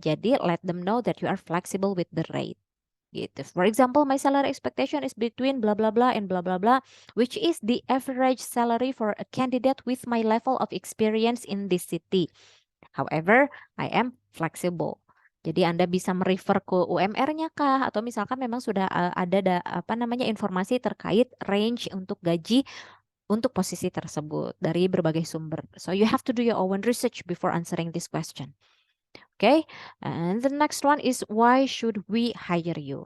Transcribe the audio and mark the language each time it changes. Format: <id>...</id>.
<en>Jadi let them know that you are flexible with the rate gitu. For example, my salary expectation is between blah blah blah and blah blah blah, which is the average salary for a candidate with my level of experience in this city. However, I am flexible.</en> <id>Jadi Anda bisa merefer ke UMR-nya kah atau misalkan memang sudah ada informasi terkait range untuk gaji untuk posisi tersebut dari berbagai sumber.</id> <en>So you have to do your own research before answering this question. Okay, and the next one is why should we hire you?</en>